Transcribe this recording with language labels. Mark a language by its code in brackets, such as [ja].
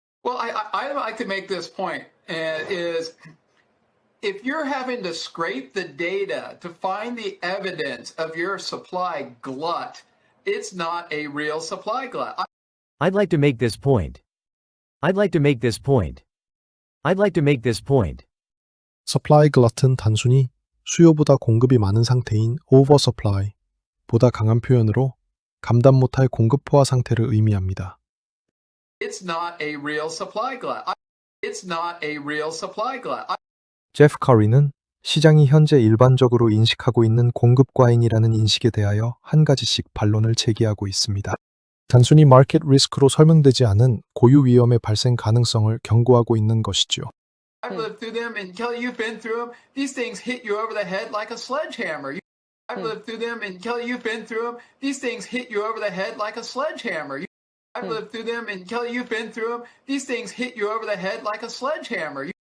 [en] I'd like to make this point, is if you're having to scrape the data to find the evidence of your supply glut, it's not a real supply glut. I'd like to make this point. I'd like to make this point. I'd like to make this point. [ko] 서플라이 글럿은 단순히 수요보다 공급이 많은 상태인 오버서플라이, 보다 강한 표현으로 감당 못할 공급 포화 상태를 의미합니다. [en] It's not a real supply glut. It's not a real supply glut. [ko] 제프 커리는 시장이 현재 일반적으로 인식하고 있는 공급 과잉이라는 인식에 대하여 한 가지씩 반론을 제기하고 있습니다. 단순히 마켓 리스크로 설명되지 않은 고유 위험의 발생 가능성을 경고하고 있는 것이죠. [en] I've lived through them, and Kelly, you've been through them. These things hit you over the head like a sledgehammer. I've lived through them, and Kelly, you've been through them. These things hit you over the head like a sledgehammer. I've lived through them, and Kelly, you've been through them. These things hit you over the head like a sledgehammer.